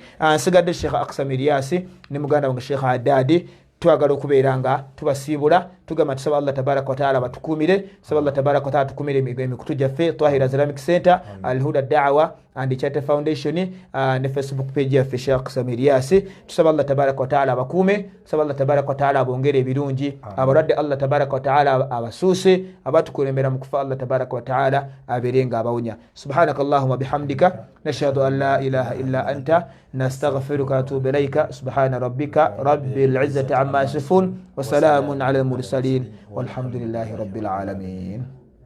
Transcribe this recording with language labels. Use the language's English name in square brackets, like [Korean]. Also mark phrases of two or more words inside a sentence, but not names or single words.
[Ganda] Nsigadde Sheikh Aqsam Ilyasi ne muganda wange Sheikh Haddadi, twagala okubeera nga tubasiibula, tugamba tusaba [Arabic] الله تبارك وتعالى [Ganda] batukuumire, saba [Arabic] الله تبارك وتعالى [Ganda] tukumire emikutu gyaffe Twahira Islamic Center, Al Huda Da'wa and Charity Foundation, ne Facebook page yaffe Sheikh Aqsam Ilyasi. Tusaba [Arabic] الله تبارك وتعالى [Ganda] abakuume, saba [Arabic] الله تبارك وتعالى [Ganda] abongere ebirungi, abalwadde [Arabic] الله تبارك وتعالى [Ganda] abasuuse, abatukulembera mu kufa [Arabic] الله تبارك وتعالى [Ganda] abeerenga abawonya. [Arabic] سبحانك اللهم بحمدك نشهد أن لا إله إلا أنت نستغفرك وأتوب إليك. سبحان ربك رب العزة عما يصفون وسلام على المرسلين والحمد لله رب العالمين.